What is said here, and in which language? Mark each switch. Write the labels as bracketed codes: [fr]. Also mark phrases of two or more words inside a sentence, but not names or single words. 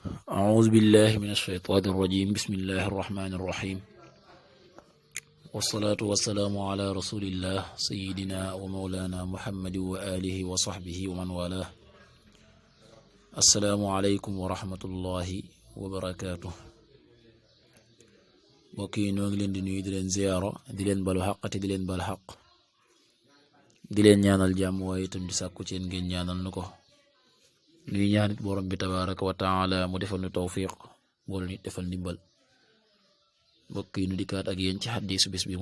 [ar] أعوذ بالله من الشيطان الرجيم بسم الله الرحمن الرحيم والصلاة والسلام على رسول الله سيدنا ومولانا محمد وآله وصحبه ومن والاه السلام عليكم ورحمة الله وبركاته [wo] mbokki noo ngi leen di nuyu di leen ziyaara di leen balu xaq te di leen bal xaq di leen ñaanal jàmm waaye itam di sàkku ci ngeen ñaanal nu ko nuy ñaanit borom bi [ar] تبارك و [wo] taala mu defal nu tawfiq boolu nit defal ndimbal mbokk yi nu dikkaat ak yéen ci xaddiisu bis bi mu